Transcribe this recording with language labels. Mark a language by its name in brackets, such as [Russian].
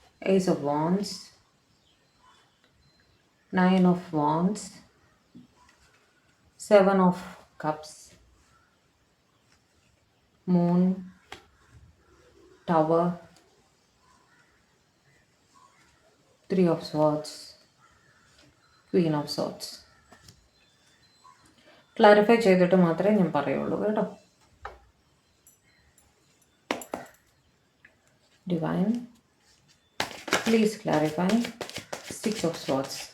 [English] Ace of Wands, 9 of Wands, 7 of Cups, Moon, Tower, 3 of Swords, Queen of Swords. [Malayalam] Clarify ചെയ്തിട്ട് മാത്രമേ ഞാൻ പറയുള്ളൂ കേട്ടോ. [English] Divine please clarify 6 of Swords.